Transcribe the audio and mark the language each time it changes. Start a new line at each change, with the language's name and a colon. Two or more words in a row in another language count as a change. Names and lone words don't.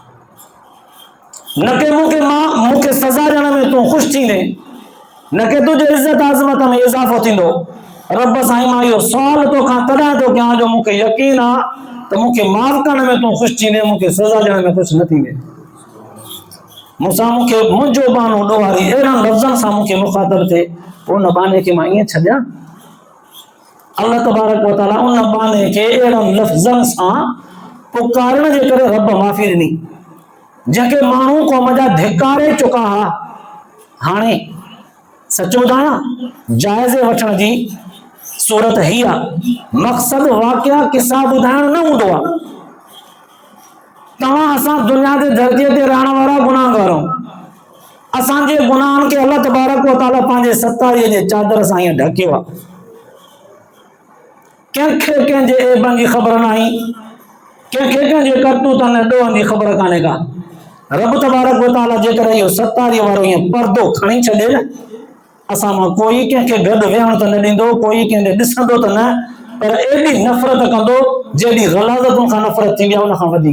Sindhi: न के मूंखे सज़ा ॾियण में तूं ख़ुशि थींदे, न के तुंहिंजे इज़त अज़मत में इज़ाफ़ो थींदो। रब साईं मां इहो सवाल तोखां तॾहिं थो कयां जो मूंखे यकीन आहे त मूंखे माफ़ करण में तूं ख़ुशि थींदे, मूंखे सज़ा ॾियण में ख़ुशि न थींदे। मूंसां मूंखे मुंहिंजो बानो ॾोहारी अहिड़नि लफ़्ज़नि सां मूंखे मुखातब थिए, उन बाने खे मां ईअं छॾियां? अल्लाह
Arabic: تبارك وتعالى
Sindhi: उन बाने खे अहिड़नि लफ़्ज़नि सां पुकारण जे करे रब माफ़ी ॾिनी जंहिंखे माण्हू क़ौम जा धिकारे चुका हुआ। हाणे सच ॿुधायां, जाइज़े वठण जी सूरत ही आहे, मक़सदु वाक़िया किसा ॿुधाइण न हूंदो आहे। तव्हां असां दुनिया जे दर्जे ते रहण वारा गुनाहगार आहियूं। असांजे गुनाहनि खे अल्लाह
Arabic: تبارك وتعالى
Sindhi: पंहिंजे सतारीअ जे चादर सां ईअं ढकियो आहे। कंहिंखे कंहिंजे ऐबनि जी ख़बर न आई, कंहिंखे कंहिंजे करतूतनि ऐं ॾोहनि जी ख़बर कान्हे का। रब
Arabic: تبارك وتعالى
Sindhi: जेकर इहो सतारीअ वारो ईअं पर्दो खणी छॾे न, असां मां कोई कंहिंखे गॾु वेहण त न ॾींदो, कोई कंहिंखे ॾिसंदो त न, पर एॾी नफ़रत कंदो जेॾी ग़लाज़तुनि खां नफ़रत थींदी आहे उन खां वधीक।